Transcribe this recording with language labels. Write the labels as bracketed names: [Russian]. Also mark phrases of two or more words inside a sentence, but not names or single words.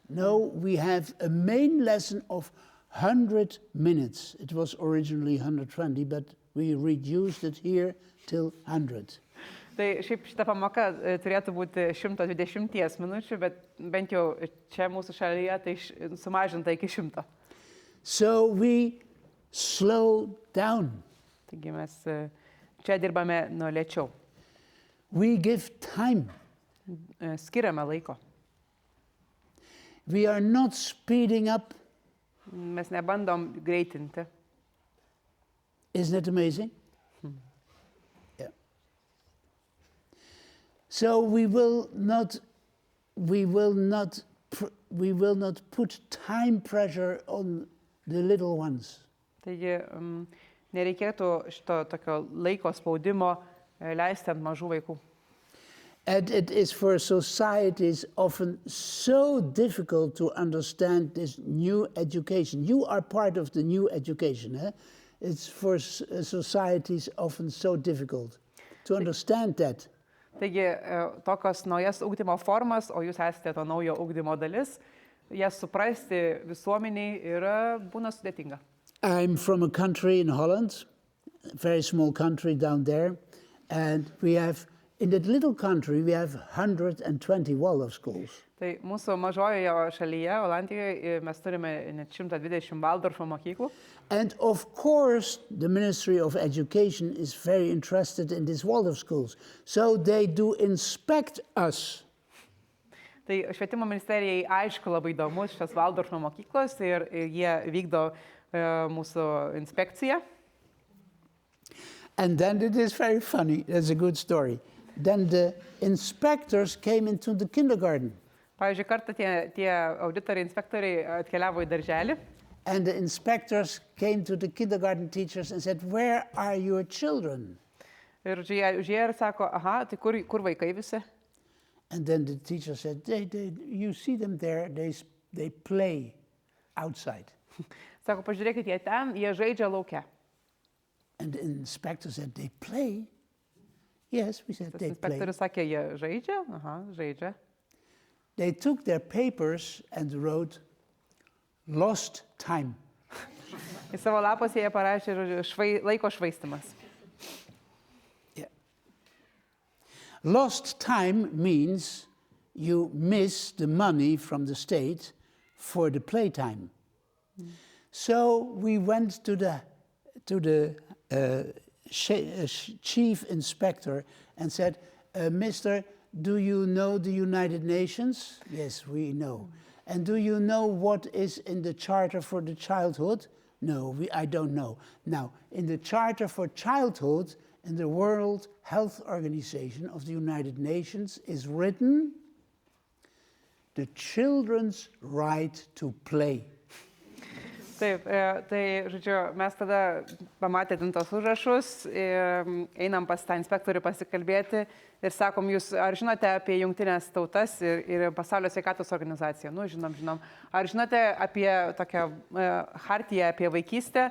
[English] No, we have a main lesson of 100 minutes. It was originally 120, but we reduced it here till 100. [Lithuanian] Tai šiaip šita pamoka turėtų būti 120 minučių, bet bent jau čia mūsų šalyje tai sumažinta iki 100. [English] So we slow down. [Lithuanian] Taigi mes čia dirbame nuo lėčiau. [English] We give time. [Lithuanian] Skiriame laiko. [English] We are not speeding up. [Lithuanian] Mes nebandom greitinti. [English] Isn't it amazing? Yeah. So we will not put time pressure on the little ones. [Lithuanian] Taigi nereikėtų šito tokio laiko spaudimo leisti ant mažų vaikų. [English] And it is for societies often so difficult to understand this new education. You are part of the new education. Eh? It's for societies often so difficult to understand that. [Lithuanian] Taigi tokios naujas ugdymo formas, o jūs esate to naujo ugdymo dalis, jas suprasti visuomeniai būna sudėtinga. [English] I'm from a country in Holland, a very small country down there, and in that little country we have 120 Waldorf schools. [Lithuanian] Tai mūsų mažojoje šalyje, Olandijoje, mes turime net 120 Waldorfo mokyklų. [English] And of course, the Ministry of Education is very interested in these Waldorf schools. So they do inspect us. [Lithuanian] Tai švietimo ministerijai aišku labai įdomus šitas Waldorfo mokyklos ir jie vykdo mūsų inspekciją. [English] And then it is very funny, that's a good story. Then the inspectors came into the kindergarten. [Lithuanian] Pavyzdžiui, kartą tie auditoriai, inspektoriai atkeliavo į darželį. [English] And the inspectors came to the kindergarten teachers and said, "Where are your children?" [Lithuanian] Ir žiūrėjo ir sako, aha, tai kur vaikai visi? [English] And then the teacher said, you see them there, they play outside. [Lithuanian] Sako, pažiūrėkit, jie žaidžia lauke. [English] And the inspector said, "They play?" Yes, we said, [Lithuanian] Tas [English] "They play." [Lithuanian] inspektorius sakė, jie žaidžia? Aha, žaidžia. [English] They took their papers and wrote, "Lost time." [Lithuanian] Į savo lapus jie parašė, žodžiu, laiko švaistimas. [English] Yeah. Lost time means you miss the money from the state for the playtime. So we went to the chief inspector and said, "Mister, do you know the United Nations?" "Yes, we know." "And do you know what is in the Charter for the Childhood?" "No, I don't know." Now, in the Charter for Childhood in the World Health Organization of the United Nations is written, "The children's right to play." [Lithuanian] Taip, tai, žodžiu, mes tada pamatėm tos užrašus, einam pas tą inspektorių pasikalbėti ir sakom, jūs ar žinote apie Jungtinės tautas ir Pasaulio sveikatos organizaciją? Nu, žinom. Ar žinote apie tokią hartiją apie vaikystę?